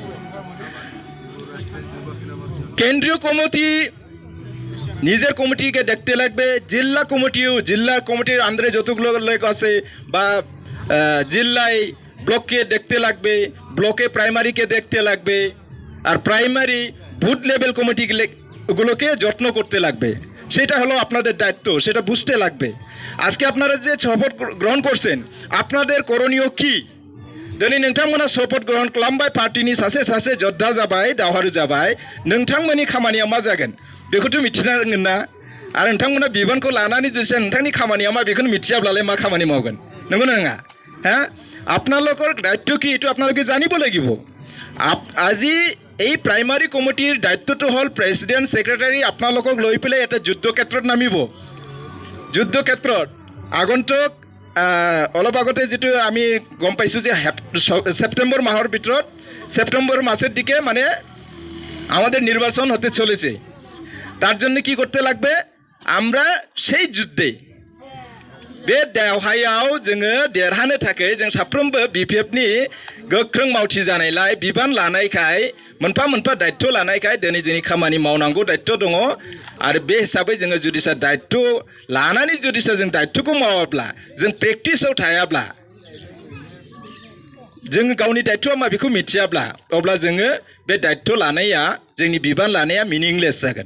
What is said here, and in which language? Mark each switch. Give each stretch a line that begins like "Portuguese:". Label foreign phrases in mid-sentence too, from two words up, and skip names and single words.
Bangla: কেন্দ্রীয় কমিটি নিজের কমিটিকে দেখতে লাগবে, জেলা কমিটির আন্ডারে যতগুলো লোক আছে বা জেলায় ব্লককে দেখতে লাগবে, ব্লকে প্রাইমারিকে দেখতে লাগবে, আর প্রাইমারি
English: booth level
Bangla: কমিটিগুলোকে যত্ন করতে লাগবে। সেটা হলো আপনাদের দায়িত্ব, সেটা বুঝতে লাগবে। আজকে আপনারা যে শপথ গ্রহণ করছেন, আপনাদের করণীয় কি?
Bodo: दिनै नोंथांमोना शपथ ग्रहण खालामबाय, पार्टीनि सासे योद्धा जाबाय, दावहारु जाबाय, नोंथांमोननि खामानिया मा जागोन बेखौथ' मिथिनांगोन ना। आरो नोंथांमोना बिबानखौ लानानै जुदि नोंथांनि खामानिया मा बेखौनो मिथियाब्लालाय मा खामानि मावगोन, नंगौना नङा?
Bangla: হ্যাঁ,
Assamese: আপোনালোকৰ দায়িত্ব কি এইটো আপোনালোকে জানিব লাগিব। আজি এই প্ৰাইমাৰী কমিটিৰ দায়িত্বটো হ'ল
English: president secretary
Assamese: আপোনালোকক লৈ পেলাই এটা যুদ্ধক্ষেত্ৰত নামিব। যুদ্ধক্ষেত্ৰত আগন্তুক অলপ আগতে যেটো আমি গম পাইছোঁ যে সেপ্টেম্বর মাহৰ ভিতৰত,
Bangla: সেপ্টেম্বর মাসের দিকে মানে আমাদের নির্বাচন হতে চলেছে। তার জন্য কি করতে লাগবে? আমরা সেই যুদ্ধে
Bodo: बे दावहायाव जोङो देरहानो थाखाय जों साफ्रोमबो बिपिएफनि गोख्रों मावथि जानायलाय, बिबान लानायखाय, मोनफा मोनफा दायित्व लानायखाय दिनै जोंनि खामानि मावनांगौ दायित्व दङ। आरो बे हिसाबै जोङो जुदिसा दायित्व लानानै जुदिसा जों दायित्वखौ मावाब्ला, जों प्रेक्टिसाव थायाब्ला, जों गावनि दायित्वआ मा बेखौ मिथियाब्ला, अब्ला जोङो बे दायित्व लानाया, जोंनि बिबान लानाया मिनिंलेस जागोन।